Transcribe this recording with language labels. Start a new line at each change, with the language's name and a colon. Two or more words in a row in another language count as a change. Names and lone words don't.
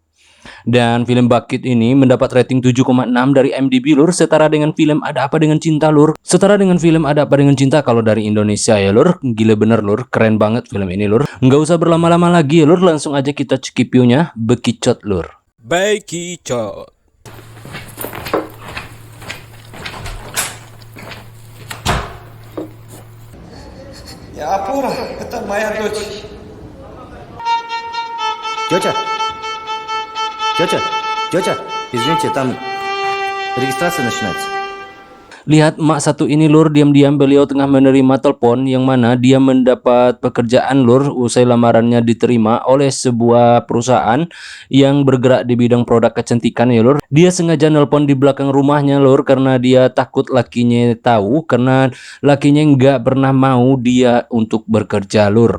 Indonesian: Dan film Bucket ini mendapat rating 7,6 dari IMDb lur, setara dengan film Ada Apa Dengan Cinta lur. Setara dengan film Ada Apa Dengan Cinta kalau dari Indonesia ya lur. Gila bener lur, keren banget film ini lur. Nggak usah berlama-lama lagi ya lur, langsung aja kita cekip view-nya. Bekicot lur. Bekicot.
Russian: Я Апура, это моя дочь. Тетя? Тетя, извините, там регистрация начинается.
Indonesian: Lihat emak satu ini lur, diam-diam beliau tengah menerima telepon yang mana dia mendapat pekerjaan lur usai lamarannya diterima oleh sebuah perusahaan yang bergerak di bidang produk kecantikan ya lur. Dia sengaja nelpon di belakang rumahnya lur karena dia takut lakinya tahu, karena lakinya nggak pernah mau dia untuk bekerja lur.